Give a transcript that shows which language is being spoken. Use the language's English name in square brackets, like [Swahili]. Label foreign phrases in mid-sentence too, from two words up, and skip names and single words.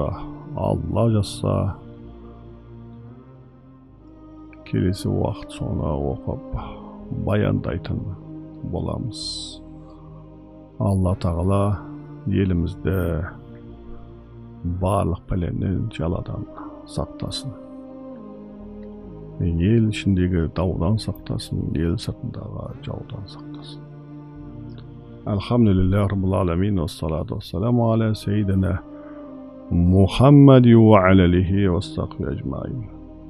[Kazakh] Алла жазса, келесі уақыт соны оқып баяндайтын боламыз. Алла тағала елімізді барлық пәледен жаладан сақтасын. Ел ішіндегі даудан сақтасын, ел сыртындағы жаудан сақтасын. [Arabic] الحمد لله رب العالمين و الصلاة و السلام على سيدنا محمد و على آله و صحبه أجمعين.